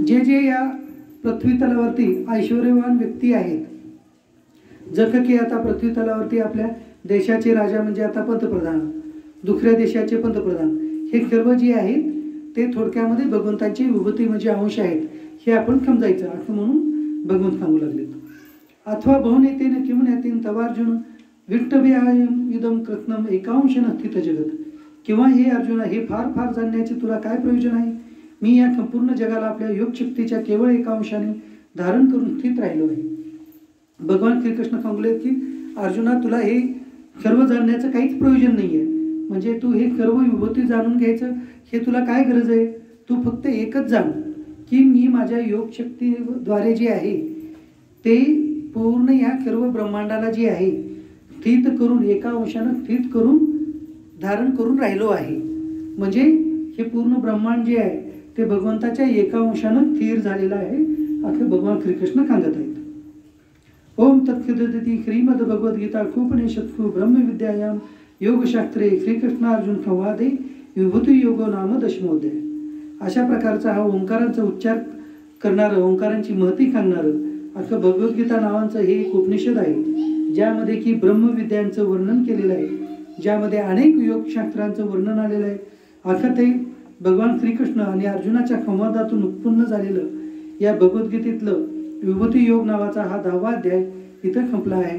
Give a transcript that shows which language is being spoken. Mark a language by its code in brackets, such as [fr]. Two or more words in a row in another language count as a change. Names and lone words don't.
[mr] जे जे या पृथ्वी तलावरती ऐश्वर्यवान व्यक्ती आहेत, जसं की आता पृथ्वी तलावरती आपल्या देशाचे राजा म्हणजे आता पंतप्रधान, दुसऱ्या देशाचे पंतप्रधान, हे सर्व जे आहेत ते थोडक्यामध्ये भगवंताची विभूती म्हणजे अंश आहेत हे आपण समजायचं असं म्हणून भगवंत सांगू लागले. [sa] अथवा बहुनेतेन किमुनेतेन तवार्जुन विट्टव्यायम इदम कृत्नम एकांश नस्थित जगत. [mr] किंवा हे अर्जुना, हे फार फार जाणण्याचे तुला काय प्रयोजन आहे. मी या संपूर्ण जगाला आपल्या योग शक्तीच्या केवळ एका अंशाने धारण करून स्थित राहिलो आहे. भगवान श्रीकृष्ण सांगले की अर्जुना, तुला हे सर्व जाणण्याचं काहीच प्रयोजन नाही आहे, म्हणजे तू हे सर्व विभूती जाणून घ्यायचं हे तुला काय गरज आहे. तू फक्त एकच जाण की मी माझ्या योग शक्तीद्वारे जे आहे ते पूर्ण या सर्व ब्रह्मांडाला जे आहे स्थित करून, एका अंशानं स्थित करून धारण करून राहिलो आहे. म्हणजे हे पूर्ण ब्रह्मांड जे आहे ते भगवंताच्या एका अंशानं स्थिर झालेलं आहे असं भगवान श्रीकृष्ण सांगत आहेत. [sa] ओम तत्सदिती श्रीमद भगवद्गीता उपनिषत्सु ब्रह्मविद्यायाम योगशास्त्रे श्रीकृष्णार्जुन संवादे विभूती योगो नाम दशमोध्याय. [mr] अशा प्रकारचा हा ओंकारांचा उच्चार करणारं, ओंकारांची महती सांगणारं असं भगवद्गीता नावाचं हे एक उपनिषद आहे, ज्यामध्ये की ब्रह्मविद्यांचं वर्णन केलेलं आहे, ज्यामध्ये अनेक योगशास्त्रांचं वर्णन आलेलं आहे. असं ते भगवान श्रीकृष्ण आणि अर्जुनाच्या संवादातून उत्पन्न झालेलं या भगवद्गीतेतलं विभूती योग नावाचा हा 10वा अध्याय इथं संपला आहे.